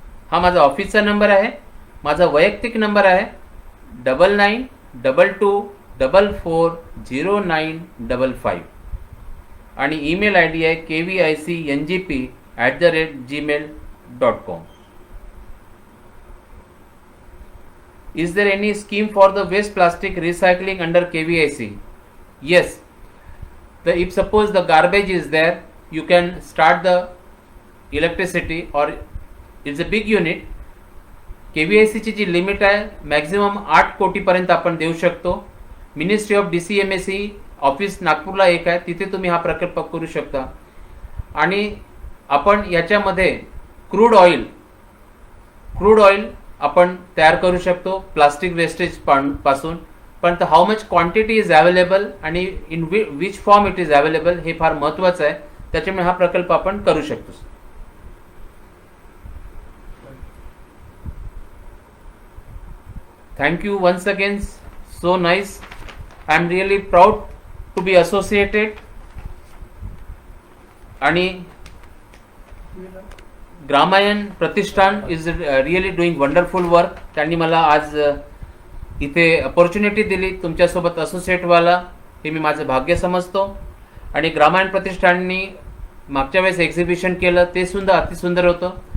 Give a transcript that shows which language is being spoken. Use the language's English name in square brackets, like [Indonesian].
[Marathi] हा माझा ऑफिसचा नंबर आहे. माझा वैयक्तिक नंबर आहे 9922440955 आणि ईमेल ID आहे kvicngp@gmail.com. [English] Is there any scheme for the waste plastic recycling under KVIC? Yes. If suppose the garbage is there, you can start the electricity, or it's a big unit. [Marathi] KVIC ची जी limit आहे maximum 8 कोटी पर्यंत आपण देऊ शकतो. Ministry of DCMSE office नागपूरला एक आहे, तिथे तुम्ही हा प्रकल्प करू शकता. आणि आपण याच्यामध्ये क्रूड ऑइल आपण तयार करू शकतो प्लास्टिक वेस्टेज पासून. पण [English] how much quantity is available [Marathi] आणि [English] in which form it is available [Marathi] हे फार महत्वाचं आहे. त्याच्यामुळे हा प्रकल्प आपण करू शकतो. [English] Thank you once again. So nice. I am really proud to be associated. आणि Gramayan Pratishthan is really doing wonderful work. [Marathi] त्यांनी मला आज इथे अपॉर्च्युनिटी दिली तुमच्यासोबत असोसिएट व्हायला, हे मी माझं भाग्य समजतो. आणि ग्रामायण प्रतिष्ठाननी मागच्या वेळेस एक्झिबिशन केलं, ते सुद्धा अतिसुंदर होतं.